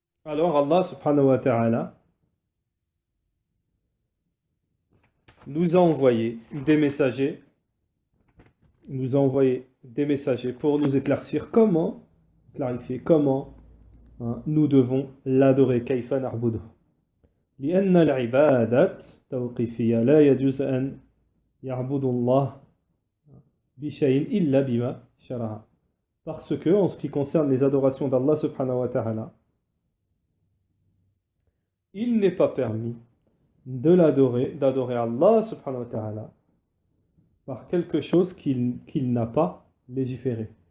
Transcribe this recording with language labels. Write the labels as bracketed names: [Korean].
[French] Alors Allah subhanahu wa ta'ala nous a envoyé des messagers, nous a envoyé des messagers pour nous éclaircir comment, clarifier comment nous devons l'adorer. [Arabic] Kayfa na'budu. لأن العبادات توقيفية لا يجوز أن يعبد الله بشيء إلا بما شرع. [French] Parce que, en ce qui concerne les adorations d'Allah subhanahu wa ta'ala, il n'est pas permis d'adorer Allah subhanahu wa ta'ala par quelque chose qu'il n'a pas légiféré.